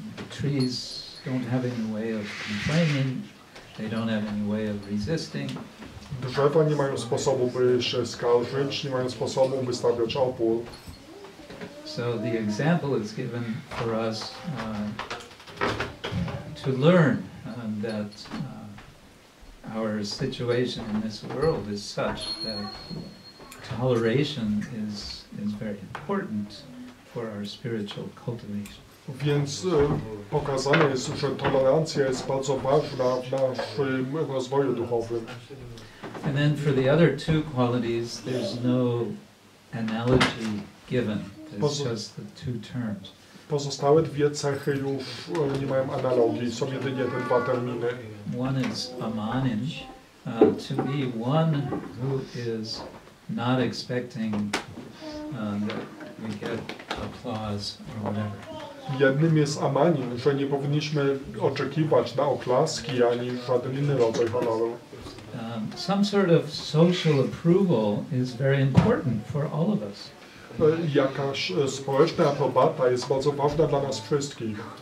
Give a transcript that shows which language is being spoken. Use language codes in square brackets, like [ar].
[en] Trees don't have any way of complaining. They don't have any way of resisting. [pl] Drzewa nie mają sposobu, by się skarżyć, nie mają sposobu, by stawiać opór. [en] So the example is given for us to learn that our situation in this world is such that toleration is very important for our spiritual cultivation. [pl] Więc pokazane jest, że tolerancja jest bardzo ważna w naszym rozwoju duchowym. [en] And then for the other two qualities, there's no analogy given. It's just the two terms. [pl] Pozostałe dwie cechy już nie mają analogii, są jedynie te dwa terminy. [en] One is amanin, to be one who is not expecting that we get applause or whatever. [pl] Jednym jest amanin, że nie powinniśmy oczekiwać na oklaski ani żaden inny rodzaj honoru. [en] Some sort of social approval is very important for all of us. [pl] Jakaś społeczna aprobata jest bardzo ważna dla nas wszystkich.